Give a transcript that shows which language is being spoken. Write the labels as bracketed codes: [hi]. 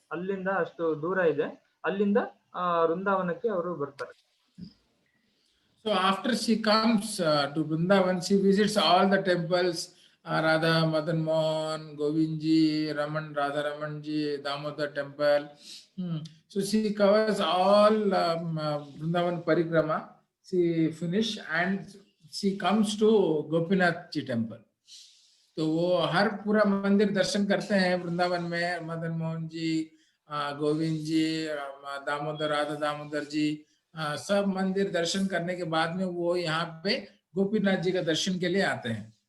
[kn] ಅಲ್ಲಿಂದ ಅಷ್ಟು ದೂರ ಇದೆ, ಅಲ್ಲಿಂದ ವೃಂದಾವನಕ್ಕೆ ಅವರು ಬರ್ತಾರೆ. [en] So after she comes to Vrindavan, she visits all the temples, Radha Madan Mohan, Govind ji, Raman, Radha Raman ji, Damodar temple. So she covers all Vrindavan parikrama. She finish and she comes to Gopinath ji temple. [hi] तो वो हर पूरा मंदिर दर्शन करते हैं वृंदावन में, मदन मोहन जी, गोविंद जी, दामोदर, राधा दामोदर जी, सब मंदिर दर्शन करने के बाद में वो यहाँ पे गोपीनाथ जी का दर्शन के लिए आते हैं.